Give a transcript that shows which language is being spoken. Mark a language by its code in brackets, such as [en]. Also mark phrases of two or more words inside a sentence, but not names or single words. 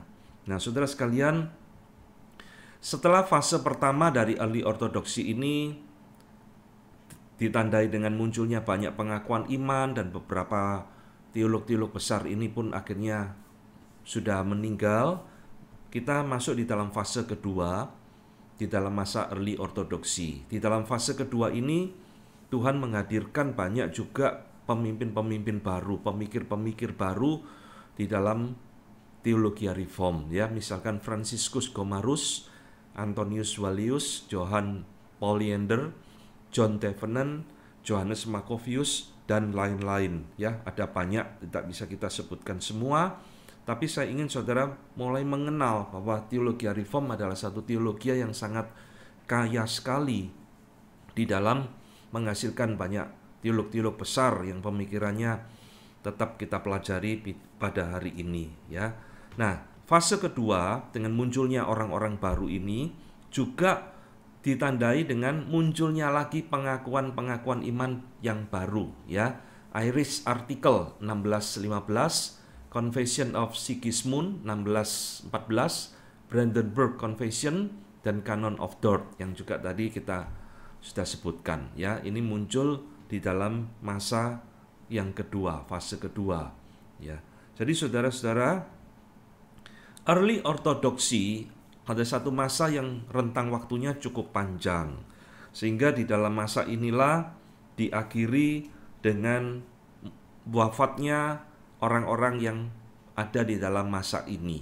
[id] Nah, saudara sekalian, setelah fase pertama dari early ortodoksi ini ditandai dengan munculnya banyak pengakuan iman dan beberapa teolog-teolog besar ini pun akhirnya sudah meninggal, kita masuk di dalam fase kedua, di dalam masa early ortodoksi. Di dalam fase kedua ini, Tuhan menghadirkan banyak juga pemimpin-pemimpin baru, pemikir-pemikir baru di dalam teologi reform. Ya, misalkan Franciscus Gomarus, Antonius Vallius, Johann Polyander, John Thevenin, Johannes Macrovius, dan lain-lain. Ya, ada banyak, tidak bisa kita sebutkan semua. Tapi saya ingin saudara mulai mengenal bahwa teologi reform adalah satu teologi yang sangat kaya sekali di dalam menghasilkan banyak teolog-teolog besar yang pemikirannya tetap kita pelajari pada hari ini. Ya, nah fase kedua dengan munculnya orang-orang baru ini juga ditandai dengan munculnya lagi pengakuan-pengakuan iman yang baru. Ya, Irish Article 1615. Confession of Sigismund 1614, Brandenburg Confession, dan Canon of Dort yang juga tadi kita sudah sebutkan. Ya, ini muncul di dalam masa yang kedua, fase kedua. Ya, jadi saudara-saudara, early ortodoksi ada satu masa yang rentang waktunya cukup panjang, sehingga di dalam masa inilah diakhiri dengan wafatnya orang-orang yang ada di dalam masa ini.